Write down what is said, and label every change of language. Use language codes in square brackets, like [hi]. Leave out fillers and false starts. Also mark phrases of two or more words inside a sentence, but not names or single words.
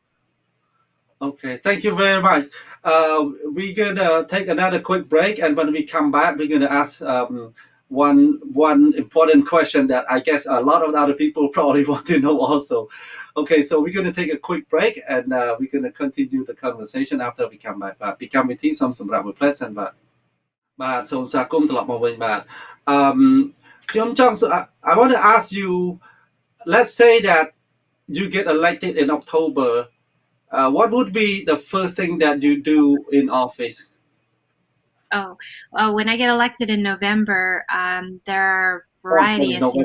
[en] Okay, thank you very much. We're gonna take another quick break, and when we come back, we're gonna ask one important question that I guess a lot of other people probably want to know also. Okay, so we're going to take a quick break and we're going to continue the conversation after we come back. [km] ពីកម្មវិធីសូមសម្រាប់មួយផ្លែសិនបាទសូមស្វាគមន៍ត្រឡប់មកវិញបាទខ្ញុំចង់ [en] I want to ask you, let's say that you get elected in October, what would be the first thing that you do in office? Oh, well, when I get elected in November, there are a variety of things.